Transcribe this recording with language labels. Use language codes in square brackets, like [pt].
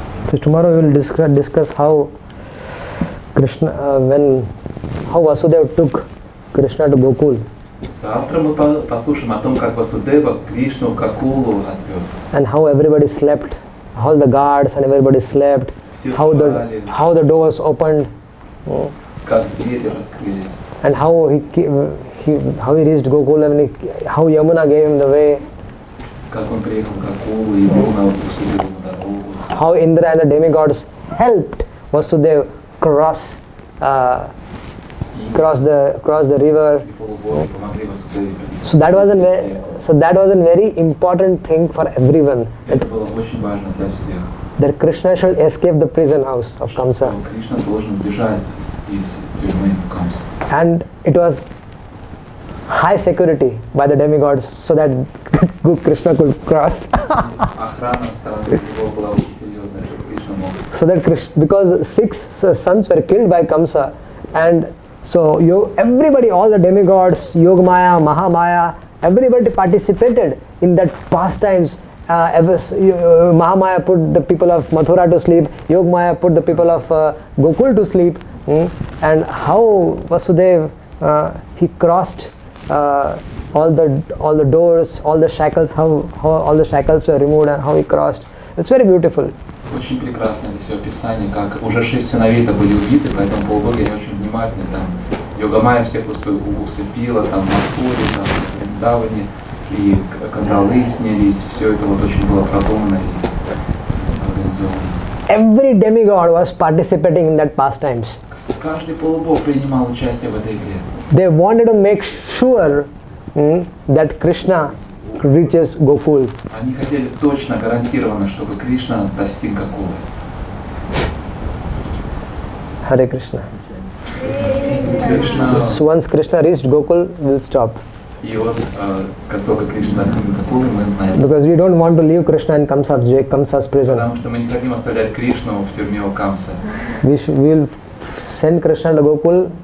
[en] So tomorrow we will discuss how Krishna, how Vasudeva took Krishna to Gokul. [ru] Завтра мы послушаем о том, как Васудева Кришну к Акулу отвез. [en] And how everybody slept, all the guards and everybody slept, how the door was opened, [ru] Как двери раскрылись. [en] and how he reached Gokul, and how Yamuna gave him the way, [ru] Как он приехал к Акулу и Йамуна уступила ему дорогу. [en] how Indra and the demigods helped Vasudeva cross the river. [ru] И полубоги помогли Васудеве пройти. [en] So that was a very important thing for everyone, [ru] Это было очень важно для всех. [en] that Krishna should escape the prison house of Kamsa. [ru] Кришна должен бежать из тюрьмы Камсы. [en] And it was high security by the demigods so that Krishna could cross. [ru] Охрана стороны его была очень серьезная, чтобы Кришна мог. [en] So that because 6 sons were killed by Kamsa, and So everybody, all the demigods, Yogamaya, Mahamaya, everybody participated in that pastimes. Mahamaya put the people of Mathura to sleep, Yogamaya put the people of Gokul to sleep, and how Vasudev he crossed all the doors, all the shackles, how all the shackles were removed and how he crossed. It's very beautiful. [ru] Очень прекрасно это все описание, как уже 6 сыновей-то были убиты, поэтому полубоги они очень внимательны. Там Йогамая всех усыпила, там Мадхури, там Вриндавани, и кандалы снялись, все это вот очень было продумано и организовано. [en] Every demigod was participating in that pastimes. [ru] Каждый полубог принимал участие в этой игре. [en] They wanted to make sure that Krishna reaches Gokul. [ru] Они хотели точно, гарантированно, чтобы Кришна достиг Гокулы. [en] Hare Krishna. [ru] Кришна. [en] So once Krishna reached Gokul, we'll stop. [ru] И вот, как только Кришна достигнет Гокулы, мы знаем. [en] Because we don't want to leave Krishna in Kamsa's prison. [ru] Потому что мы не хотим оставлять Кришну в тюрьме у Камса. [en] We'll send Krishna to Gokul.